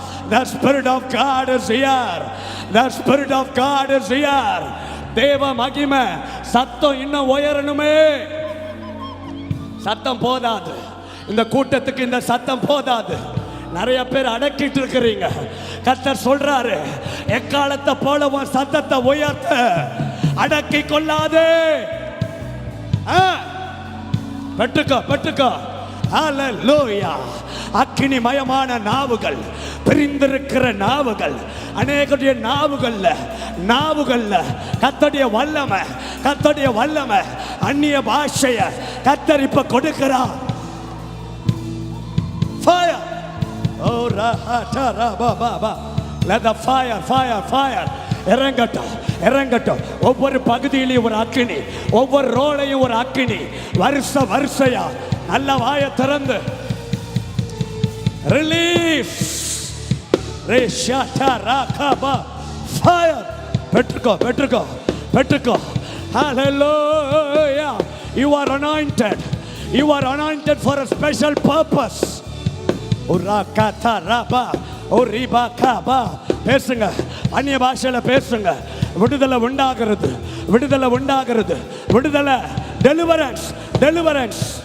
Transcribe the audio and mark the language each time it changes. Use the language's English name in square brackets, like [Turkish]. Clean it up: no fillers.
[English] The Spirit of God is here. The Spirit of God is here. [Tamil] தேவ மகிமை. சத்தம் இன்னும் உயரணுமே. சத்தம் போதாது, இந்த கூட்டத்துக்கு இந்த சத்தம் போதாது. நிறைய பேர் அடக்கிட்டு இருக்கிறீங்க. கர்த்தர் சொல்றாரு, எக்காலத்தை போல உன் சத்தத்தை உயர்த்த அடக்கி கொள்ளாதே. பெற்றுக்கோ பெற்றுக்கோ. ஹalleluya. அக்கினிமயமான நாவுகள், பிரிந்திருக்கிற நாவுகள், அநேகருடைய நாவுகள்ல கர்த்தருடைய வல்லமை, கர்த்தருடைய வல்லமை, அந்நிய பாஷைய கர்த்தர் இப்ப கொடுக்கிறார். Fire. Oh rahata rababa. [English] Let the fire [Tamil] இறங்கட்டும் இறங்கட்டும். ஒவ்வொரு பகுதியிலையும் ஒரு அக்கினி, ஒவ்வொரு ரோலையும் ஒரு அக்கினி. வரிசையா நல்ல வாயை திறந்து release. ரேஷாட்டா ராகபா fire. பெற்றுக்கோ பெற்றுக்கோ பெற்றுக்கோ. [English] Hallelujah. You are anointed. You are anointed for a special purpose. உராகதா ரபா ஓரிபா கபா. [Tamil] பேசுங்க. அந்நிய பாஷையில பேசுங்க. விடுதலை உண்டாகிறது, விடுதலை உண்டாகிறது, விடுதலை. [English] Deliverance, deliverance.